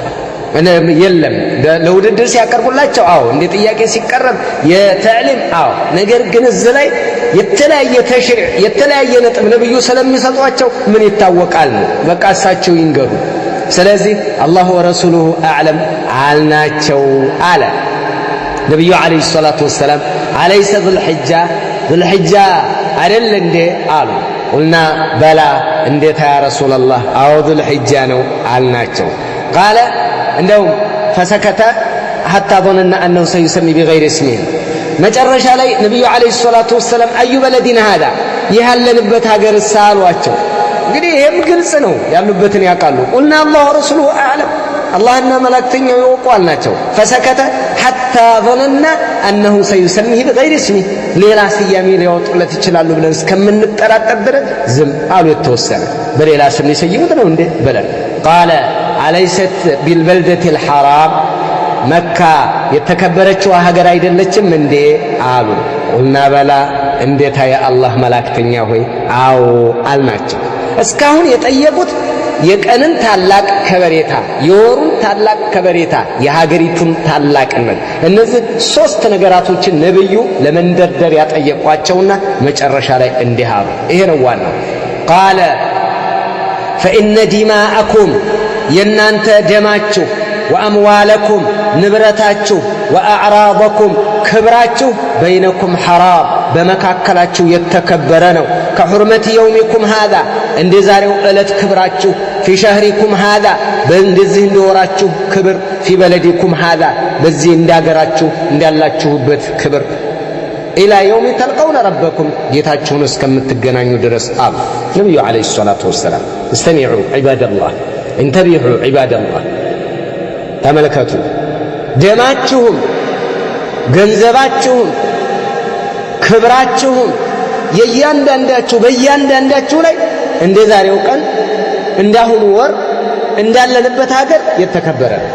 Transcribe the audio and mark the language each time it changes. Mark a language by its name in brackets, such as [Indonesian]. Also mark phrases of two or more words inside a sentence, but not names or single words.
[Amharic] የለም ለውድድር ሲያቀርቡላቸው አዎ እንደ ጥያቄ ሲቀርብ የተዕሊም አዎ ነገር ግን እዚህ ላይ የተለያየ ተሽሪዕ የተለያየ ነጥብ ነብዩ ስለሚሰጧቸው ምን ይታወቃል ነው በቃ እሳቸው ይንገሩ ስለዚህ [Arabic] الله ورسوله أعلم [Amharic] አልናቸው አለ ነብዩ [Arabic] عليه الصلاة والسلام أليس ذو الحجة [Amharic] አይደል እንዴ አሉ [Arabic] قلنا بلى [Amharic] እንዴታ [Arabic] يا رسول الله [Amharic] አዎ [Arabic] ذو الحجة [Amharic] ነው አልናቸው قال እንደውም [Arabic] فسكت حتى ظننا انه سيسمي بغير اسمه [Amharic] መጨረሻ ላይ ነብዩ [Arabic] عليه الصلاة والسلام أي بلدنا هذا [Amharic] ይሃለንበት ሀገር ሳሏቸው እንግዲህ ይሄም ግልጽ ነው ያሉበትን ያውቃሉ [Arabic] قلنا الله ورسوله أعلم [Amharic] አላህና መላእክተኛው ይወቁዋል ናቸው [Arabic] فسكت حتى ظننا انه سيسميه بغير اسمه [Amharic] ሌላ ስያሜ ሊያወጡለት ይችላሉ ብለን እስከምንጠራጠር ድረስ ዝም አሉ የተወሰነ በሌላ ስም ሊሰይሙት ነው እንዴ በለን [Arabic] قال أليست بالبلدة الحرام مكة [Amharic] የተከበረችው ሀገር አይደለችም እንዴ አሉ [Arabic] قلنا بلى [Amharic] እንዴታ ያ አላህ መላእክተኛ ሆይ አዎ አልናቸው እስካሁን የጠየቁት የቀንን ታላቅ ከበሬታ የወሩን ታላቅ ከበሬታ የሀገሪቱን ታላቅነት እነዚህ ሶስት ነገራቶችን ነብዩ ለመንደርደር ያጠየቋቸውና መጨረሻ ላይ እንዲህ አሉ ይሄ ነው ዋናው قال [Arabic] فإن دماءكم [Amharic] የናንተ ደማችሁ [Arabic] وأموالكم ንብረታችሁ وأعراضكم ክብራችሁ بينكم حرام [Amharic] በመካከላችሁ የተከበረ ነው [Arabic] كحرمة يومكم هذا [Amharic] እንደ ዛሬው ዕለት ክብራችሁ [Arabic] في شهركم هذا [Amharic] በእንደዚህ እንደወራችሁ ክብር [Arabic] في بلدكم هذا [Amharic] በዚህ እንዳገራችሁ እንዳላችሁበት ክብር [Arabic] إلى يوم تلقون ربكم [Amharic] ጌታችሁን እስከምትገናኙ ድረስ አሉ ነብዩ [Arabic] عليه الصلاة والسلام استمعوا عباد الله انتبهوا عباد الله [Amharic] ተመልከቱ ደማችሁም ገንዘባችሁም ክብራችሁም የእያንዳንዳችሁ በእያንዳንዳችሁ ላይ እንደ ዛሬው ቀን እንዳሁኑ ወር እንዳለንበት ሀገር የተከበረ